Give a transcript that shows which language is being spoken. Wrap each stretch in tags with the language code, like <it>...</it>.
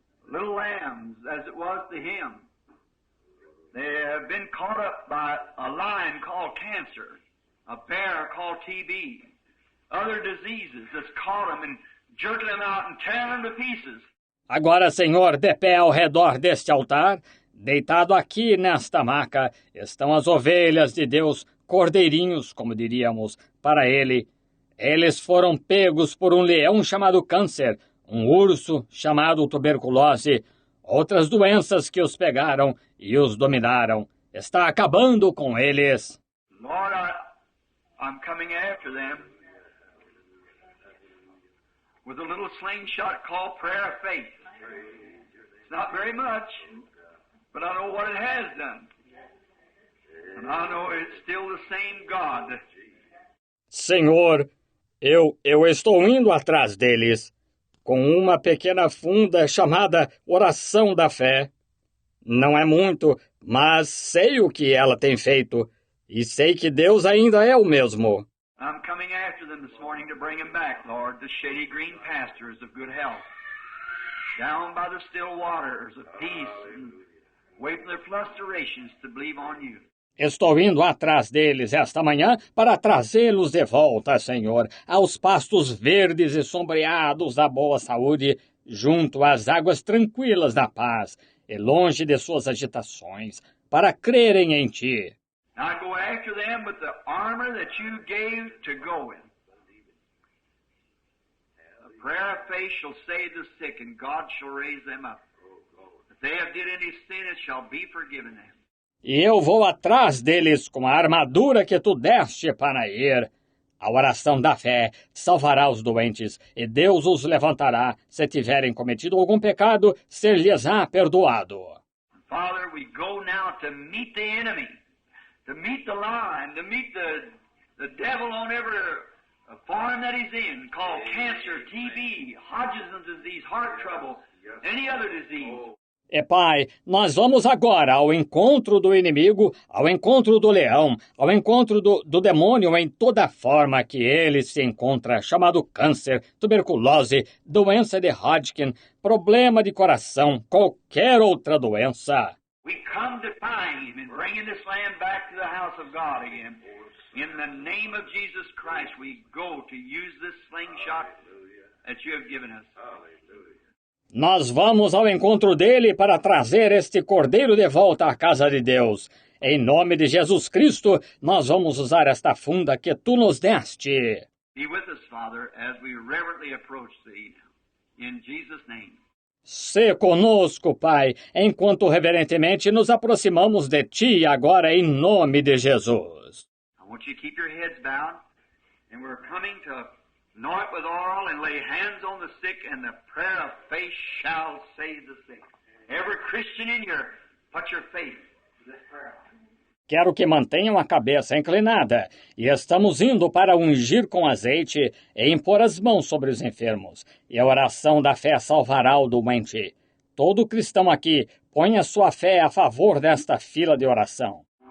<en>Little lambs, as it was to him. They have been caught up by a lion called cancer, a bear called TB, other diseases that's caught them and jerking them out and tearing them to pieces.</en> <pt>Agora, Senhor, de pé ao redor deste altar, deitado aqui nesta maca, estão as ovelhas de Deus, cordeirinhos, como diríamos, para ele. Eles foram pegos por um leão chamado câncer, um urso chamado tuberculose, outras doenças que os pegaram e os dominaram. Está acabando com eles.</pt> <en>Lord, I'm coming after them with a little slingshot called prayer of faith. It's not very much, but I know what it has done. And I know it's still the same God.</en> <pt>Senhor, eu estou indo atrás deles, com uma pequena funda chamada Oração da Fé. Não é muito, mas sei o que ela tem feito, e sei que Deus ainda é o mesmo.</pt> <en>I'm coming after them this morning to bring them back, Lord, to shady green pastures of good health, down by the still waters of peace, and waiting their flusterations to believe on you.</en> <pt>Estou indo atrás deles esta manhã para trazê-los de volta, Senhor, aos pastos verdes e sombreados da boa saúde, junto às águas tranquilas da paz, e longe de suas agitações, para crerem em Ti.</pt> <en>Now I go after them with the armor that you gave to go in. The prayer of faith shall save the sick, and God shall raise them up. If they have did any sin, it shall be forgiven them.</en> <pt>E eu vou atrás deles com a armadura que Tu deste para ir. A oração da fé salvará os doentes, e Deus os levantará. Se tiverem cometido algum pecado, ser-lhes-á perdoado.</pt> <en>Father, we go now to meet the enemy, to meet the lion, to meet the devil on every farm that he's in, called cancer, TB, Hodgkin's disease, heart trouble, any other disease.</en> <pt>E Pai, nós vamos agora ao encontro do inimigo, ao encontro do leão, ao encontro do demônio em toda forma que ele se encontra, chamado câncer, tuberculose, doença de Hodgkin, problema de coração, qualquer outra doença.</pt> <en>We come to find him and bringing this land back to the house of God again. In the name of Jesus Christ, we go to use this slingshot that you have given us.</en> <pt>Nós vamos ao encontro dele para trazer este cordeiro de volta à casa de Deus. Em nome de Jesus Cristo, nós vamos usar esta funda que tu nos deste.</pt> <en>Be with us, Father, as we reverently approach thee. In Jesus' name.</en> <pt>Se conosco, Pai, enquanto reverentemente nos aproximamos de ti agora em nome de Jesus.</pt> <en>I want you to keep your heads bowed, and we're coming to anoint with oil and lay hands on the sick, and the prayer of faith shall save the sick. Every Christian in here, put your faith in this prayer.</en> <pt>Quero que mantenham a cabeça inclinada, e estamos indo para ungir com azeite e impor as mãos sobre os enfermos, e a oração da fé salvará o doente. Todo cristão aqui, põe a sua fé a favor desta fila de oração.</pt>